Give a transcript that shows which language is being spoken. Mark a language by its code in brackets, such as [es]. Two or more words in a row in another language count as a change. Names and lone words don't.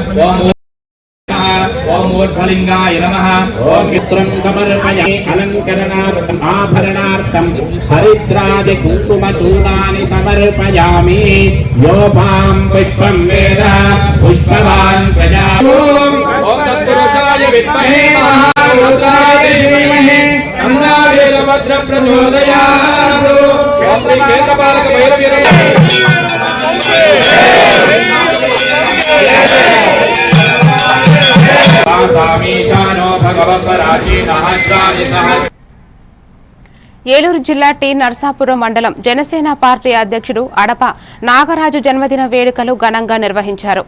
[sa] ओम मूर्धलिंगाय नमः ओम पुत्रं समर्पयामि अलंकरणार्थं आभरणार्थं हरिद्रादि कुङ्कुमचूर्णानि समर्पयामि योपां पुष्पं वेद पुष्पवान् प्रजापति ओम तत्पुरुषाय विद्महे महारुद्राय धीमहि तन्नो वीरभद्र प्रचोदयात् ओम श्री क्षेत्रपालक [te] ఏలూరు జిల్లా టి నర్సాపురం మండలం జనసేన పార్టీ అధ్యక్షుడు అడప నాగరాజు జన్మదిన వేడుకలు ఘనంగా నిర్వహించారు.